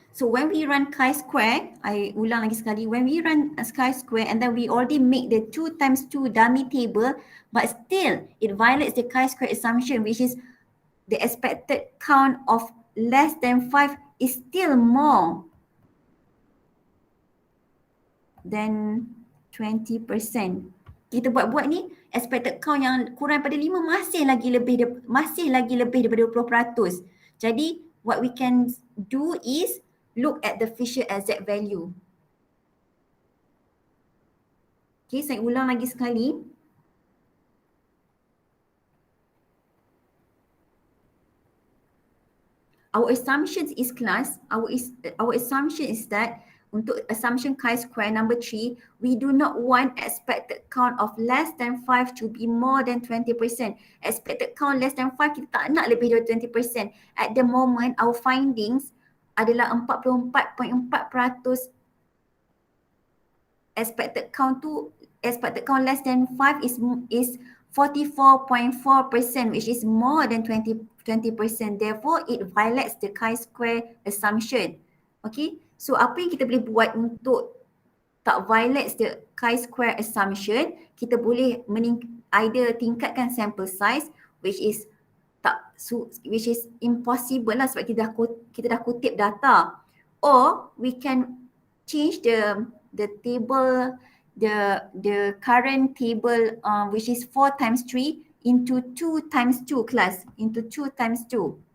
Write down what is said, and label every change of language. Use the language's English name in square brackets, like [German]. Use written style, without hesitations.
[English] So when we run chi-square, [Malay] I ulang lagi sekali, [English] when we run chi-square and then we already make the 2 times 2 dummy table but still it violates the chi-square assumption which is the expected count of less than 5 is still more than 20%. [Malay] Kita buat ni expected count yang kurang daripada 5 masih lagi lebih daripada 20%. [English] Jadi what we can do is look at the Fisher exact value. [Malay] Okay, saya ulang lagi sekali. [English] Our assumption is class, our assumption is that untuk assumption chi-square number 3, we do not want expected count of less than 5 to be more than 20%. Expected count less than 5, [Malay] kita tak nak lebih dari [English] 20%. At the moment, our findings adalah 44.4% expected count less than 5 is 44.4%, which is more than 20%. Therefore, it violates the chi-square assumption. [Malay] Okay, so apa yang kita boleh buat untuk tak [English] violates the chi-square assumption? [Malay] Kita boleh [English] either [Malay] tingkatkan [English] sample size which is which is impossible [Malay] lah sebab kita dah kutip data, [English] or we can change the table, the current table which is 4 times 3 into 2 times 2 class, into 2 times 2.